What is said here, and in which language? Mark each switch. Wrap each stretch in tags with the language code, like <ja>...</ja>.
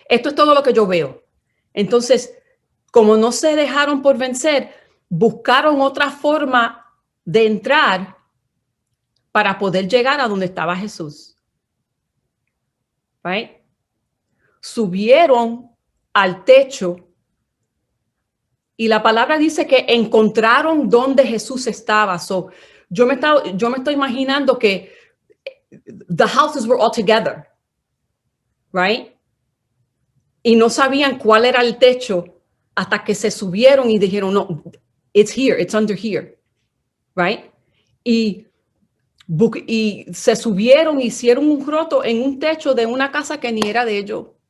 <es>Esto es todo lo que yo veo. Entonces, como no se dejaron por vencer, buscaron otra forma de entrar para poder llegar a donde estaba Jesús. Right? Subieron al techo y la palabra dice que encontraron donde Jesús estaba.</es> <en>So,</en> <es>yo me estoy imaginando que</es> <en>the houses were all together, right?</en> <es>Y no sabían cuál era el techo hasta que se subieron y dijeron, no,</es> <en>It's here, it's under here, right?</en> <es>Y se subieron, hicieron un roto en un techo de una casa que ni era de ellos.</es>